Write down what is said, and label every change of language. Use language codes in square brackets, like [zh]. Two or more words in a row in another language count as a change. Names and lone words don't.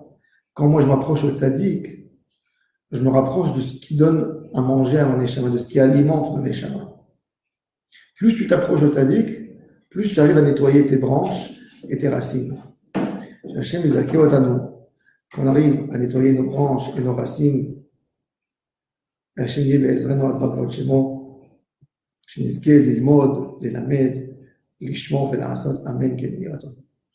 [fr] Quand moi je m'approche au tzaddik, je me rapproche de ce qui donne à manger à ma neshama, de ce qui alimente ma neshama. Plus tu t'approches au tzaddik, plus tu arrives à nettoyer tes branches et tes racines. [he] השם יזכה אותנו. [fr] Qu'on arrive à nettoyer nos branches et nos racines [he] והשם יהיה בעזרנו עד כבוד שמו, שנזכה ללמוד, ללמד, לשמור ולעשות, אמן כן יהי רצון.